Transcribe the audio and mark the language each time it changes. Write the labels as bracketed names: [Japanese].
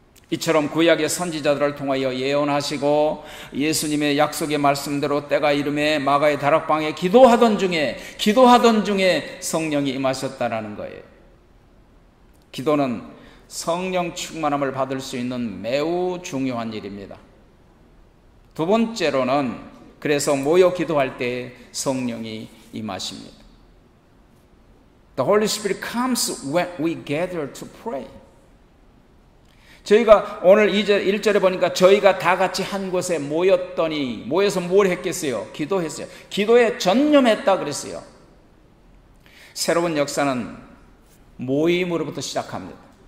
[Korean] 이처럼 구약의 선지자들을 통하여 예언하시고 예수님의 약속의 말씀대로 때가 이름에 마가의 다락방에 기도하던 중에 성령이 임하셨다라는 거예요. 기도는 성령 충만함을 받을 수 있는 매우 중요한 일입니다. 두 번째로는 그래서 모여 기도할 때 성령이 임하십니다. [English] The Holy Spirit comes when we gather to pray. [Korean] 저희가 오늘 1절에 보니까 저희가 다 같이 한 곳에 모여서 뭘 했겠어요? 기도했어요. 기도에 전념했다 그랬어요. 새로운 역사는 모임으로부터 시작합니다.